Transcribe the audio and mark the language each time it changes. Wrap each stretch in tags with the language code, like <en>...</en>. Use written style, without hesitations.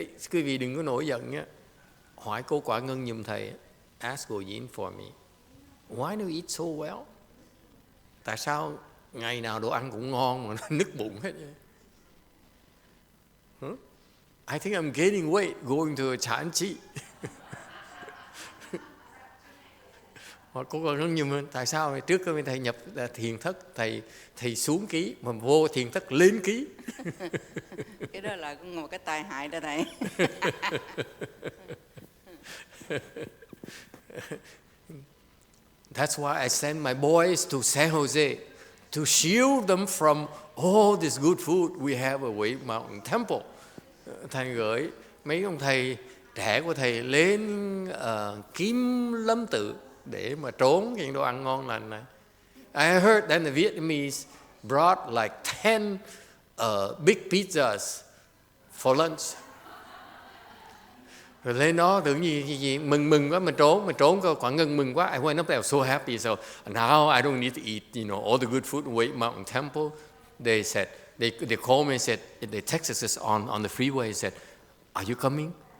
<vi>Quý vị đừng có nổi giận nhé. Hỏi cô Quả Ngân giùm thầy.</vi> <en>Ask Go Yin for me. Why do you eat so well?</en> <vi>Tại sao ngày nào đồ ăn cũng ngon mà nó nứt bụng hết vậy? Huh?</vi> <en>I think I'm gaining weight going to a Chan Chi.</en> <vi>Hỏi cô Quả Ngân giùm, tại sao trước khi thầy nhập thiền thất thầy xuống ký mà vô thiền thất lên ký? Cái đó là một cái tai hại đó thầy.</vi> <en>That's why I send my boys to San Jose to shield them from all this good food we have at Wei Mountain Temple.</en> <vi>Thầy gửi mấy ông thầy trẻ của thầy lên Kim Lâm Tự để mà trốn những đồ ăn ngon lành này.</vi> <en>I heard that the Vietnamese brought like 10 big pizzas for lunch.</en> <vi>Rồi lên đó tưởng gì mừng quá, mình trốn cơ. Quả Ngân mừng quá.</vi> <en>I went up there, so happy. So now I don't need to eat, all the good food in Wei Mountain Temple. They said, they called me and said, they texted us on the freeway and said, are you coming?</en>